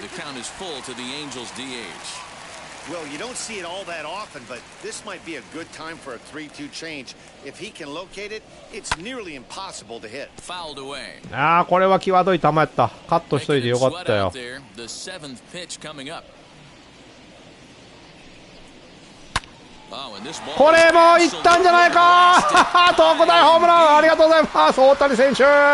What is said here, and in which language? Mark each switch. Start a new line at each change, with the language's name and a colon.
English: The count is full to the Angels DH. Well, you don't see it all that often, but this might be a good time for a 3-2 change. If he can locate it, it's nearly impossible to hit. Fouled away.
Japanese: ああ、これは際どい球やった。カットしといてよかったよ。
English: The seventh pitch coming up.
Japanese: これもいったんじゃないか。特大ホームランありがとうございます、大谷選手。